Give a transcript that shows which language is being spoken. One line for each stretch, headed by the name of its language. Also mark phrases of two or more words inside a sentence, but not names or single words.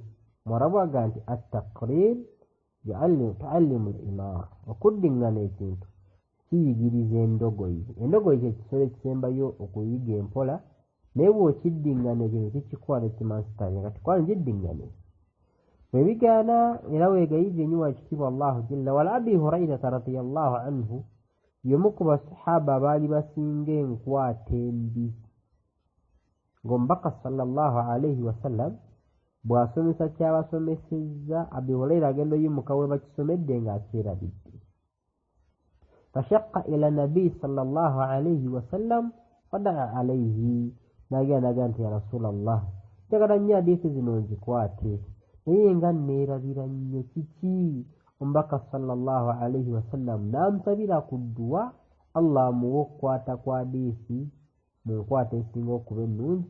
Ganda: Mwarabu aga nti
Arabic: التكرار يعلم الحمار,
Ganda: okuddiŋŋana ekintu kiyigiriza endogoyi. Endogoyi kye kisolo ekisembayo okuyiga empola, naye bw'okiddiŋŋana ekintu kikikwata kimansitale nga tikwali ngiddiŋŋane. Bwe bigaana era weegayirira ennyo wakitiibwa
Arabic: الله جل وعلا.
Ganda: Abi Hurairata
Arabic: رضي الله عنه
Ganda: y'omu ku basahaba abaali basinga enkwata embi, ng'omubaka
Arabic: صلى الله عليه وسلم
Ganda: bw'asomesa kyabasomesezza, Abi Huraira agenda oyimuka we bakisomedde ng'akyerabidde.
Arabic: فشكا إلى النبي صلى الله عليه وسلم فدعا عليه,
Ganda: n'agenda nti
Arabic: يا رسول الله,
Ganda: njagala nnyo hadiisi zino nzikwate naye nga neerabira nnyo kiki? Omubaka
Arabic: صلى الله عليه وسلم
Ganda: n'amusabira ku dduwa Allah amuwe okukwata kwa hadiisi mu nkwata esinga okuba ennungi.